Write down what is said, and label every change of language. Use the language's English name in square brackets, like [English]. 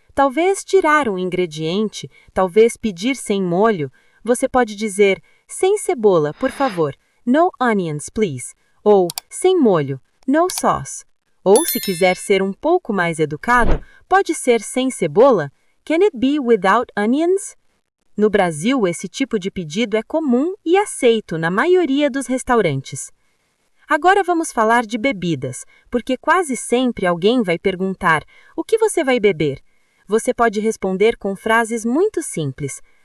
[Portuguese] Talvez tirar um ingrediente, talvez pedir sem molho. Você pode dizer, sem cebola, por favor. [English] No onions, please. [Portuguese] Ou, sem molho. [English] No sauce. [Portuguese] Ou, se quiser ser um pouco mais educado, pode ser sem cebola. [English] Can it be without onions? [Portuguese] No Brasil, esse tipo de pedido é comum e aceito na maioria dos restaurantes. Agora vamos falar de bebidas, porque quase sempre alguém vai perguntar, o que você vai beber? Você pode responder com frases muito simples.